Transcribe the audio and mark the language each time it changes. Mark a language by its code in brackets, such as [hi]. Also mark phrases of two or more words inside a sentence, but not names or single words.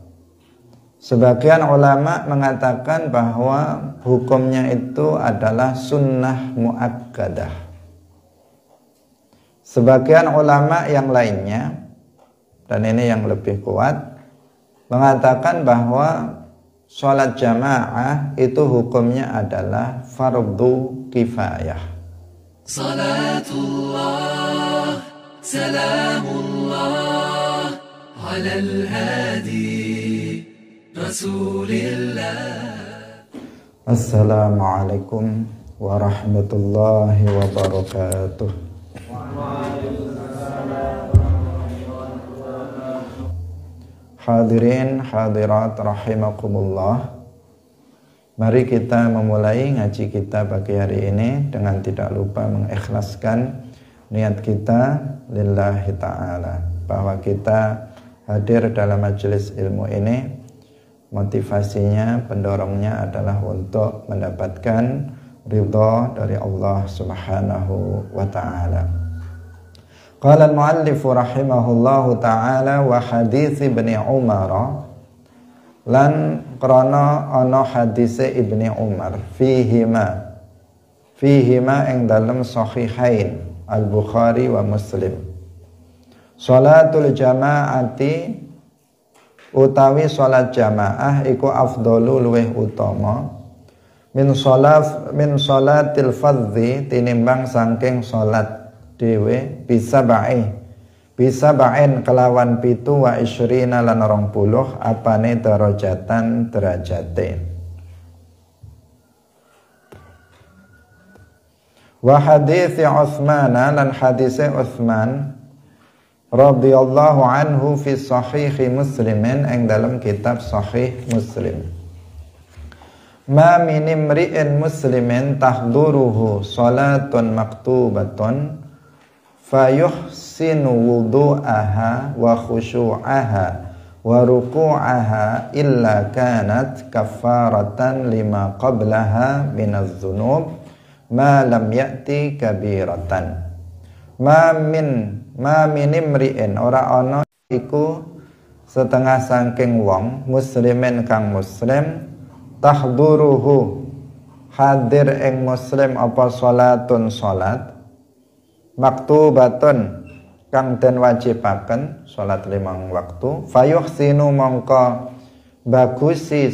[id] Sebagian ulama mengatakan bahwa hukumnya itu adalah sunnah muakkadah. Sebagian ulama yang lainnya, dan ini yang lebih kuat, mengatakan bahwa sholat jamaah itu hukumnya adalah fardu kifayah. [ar] صلاة الله سلام الله على الهادي رسول الله. السلام عليكم ورحمة الله وبركاته. [id] Hadirin hadirat rahimakumullah. Mari kita memulai ngaji kita pagi hari ini dengan tidak lupa mengikhlaskan niat kita [ar] لله تعالى, [id] bahwa kita hadir dalam majelis ilmu ini, motivasinya, pendorongnya adalah untuk mendapatkan ridha dari Allah [ar] سبحانه وتعالى. قال المؤلف رحمه الله تعالى وحديث ابن عمر, [jv] lan krana ana hadise Ibni Umar fihima ing dalam sahihain al-Bukhari wa Muslim. [ar] صلاة الجماعة [jv] utawi salat jamaah iku afdalu luweh utama [ar] من صلاة الفرد [jv] tinimbang saking salat dewe bisa ba'in kelawan pitu [ar] وعشرين [jv] lan 20 apane darajatan derajate. [ar] وحديث عثمان [jv] lan hadise Utsman [ar] رضي الله عنه في صحيح مسلم [jv] ing dalam kitab sahih Muslim. [ar] ما من امرئ مسلم تحضره صلاة مكتوبة فيحسن وضوءها وخشوعها وركوعها إلا كانت كفارة لما قبلها من الذنوب ما لم يؤت كبيرة. ما من امرئ [jv] ora ana iku setengah saking wong muslimin kang muslim tahduruhu hadir ing muslim apa salatun salat maktubatun kang den wajibaken salat 5 waktu fayuhsinu mongko bagusi